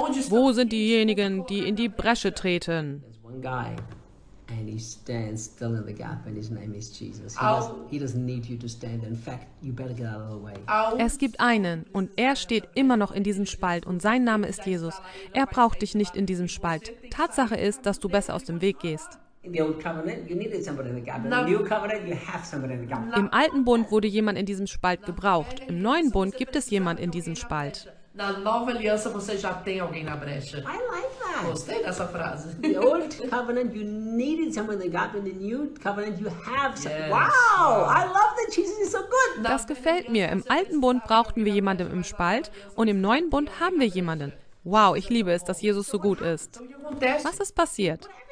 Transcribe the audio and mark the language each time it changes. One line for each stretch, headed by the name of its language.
German: Wo sind diejenigen, die in die Bresche treten?
English: And he stands still in the gap, and his name is Jesus. He doesn't need you to stand. In fact, you better get out of the way.
German: Es gibt einen, und er steht immer noch in diesem Spalt, und sein Name ist Jesus. Er braucht dich nicht in diesem Spalt. Tatsache ist, dass du besser aus dem Weg gehst. Im alten Bund wurde jemand in diesem Spalt gebraucht. Im neuen Bund gibt es jemand in diesem Spalt.
Portuguese: Na nova aliança você já tem alguém na brecha.
English: I like that.
Portuguese: Gostei dessa frase.
English: The old covenant you needed someone in the gap, in the new covenant you have someone. Wow, I love that Jesus is so good.
German: Das gefällt mir. Im alten Bund brauchten wir jemanden im Spalt und im neuen Bund haben wir jemanden. Wow, ich liebe es, dass Jesus so gut ist. Was ist passiert?